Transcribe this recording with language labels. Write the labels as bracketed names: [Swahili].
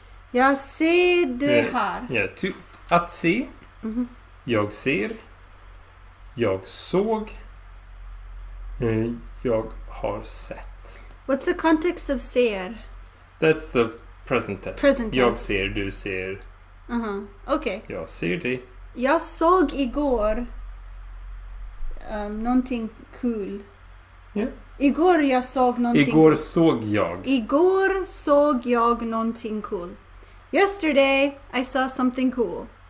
[Swedish] Jag ser det här. Ja, att se. Jag ser. Jag såg. Jag har sett. [English] What's the context of ser? That's the present tense. Present tense. [Swedish] Jag ser, du ser. [English] Okay. [Swedish] Jag ser det. Jag såg igår någonting kul. Ja. Igår jag såg någonting Igår såg jag. Igår såg jag någonting cool. [English] Yesterday I saw something cool.